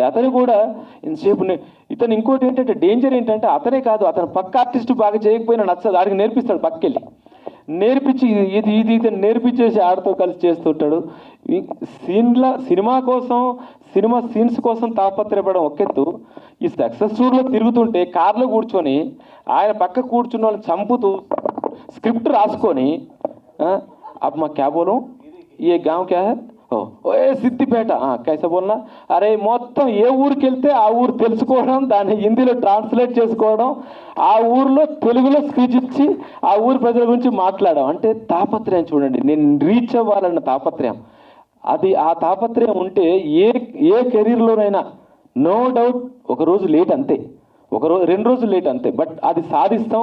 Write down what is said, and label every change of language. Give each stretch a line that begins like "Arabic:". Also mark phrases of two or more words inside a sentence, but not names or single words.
Telugu: అతను కూడా ఇంతసేపు ఇతను ఇంకోటి ఏంటంటే డేంజర్ ఏంటంటే అతనే కాదు, అతను పక్క ఆర్టిస్ట్ బాగా చేయకపోయినా నచ్చదు, ఆడికి నేర్పిస్తాడు, పక్కెళ్ళి నేర్పించి ఇది నేర్పించేసి ఆడితో కలిసి చేస్తుంటాడు. సినిమా కోసం సినిమా సీన్స్ కోసం తాపత్రయపడడం ఒకెత్తు, ఈ సక్సెస్ టూర్లో తిరుగుతుంటే కార్లో కూర్చొని ఆయన పక్క కూర్చున్న వాళ్ళని చంపుతూ స్క్రిప్ట్ రాసుకొని
Hindi: आप मा क्या बोलू ये गांव क्या है ये सिद्दिपेट कैसा बोलना,
Telugu: అరే మొత్తం ఏ ఊరికి వెళ్తే ఆ ఊరు తెలుసుకోవడం, దాన్ని హిందీలో ట్రాన్స్లేట్ చేసుకోవడం, ఆ ఊరిలో తెలుగులో స్పీచ్ ఇచ్చి ఆ ఊరి ప్రజల గురించి మాట్లాడడం. అంటే తాపత్రయం చూడండి, నేను రీచ్ అవ్వాలన్న తాపత్రయం. అది ఆ తాపత్రయం ఉంటే ఏ కెరీర్లోనైనా
English: no doubt
Telugu: ఒకరోజు లేట్ అంతే, 2 రోజులు లేట్ అంతే, బట్ అది సాధిస్తాం.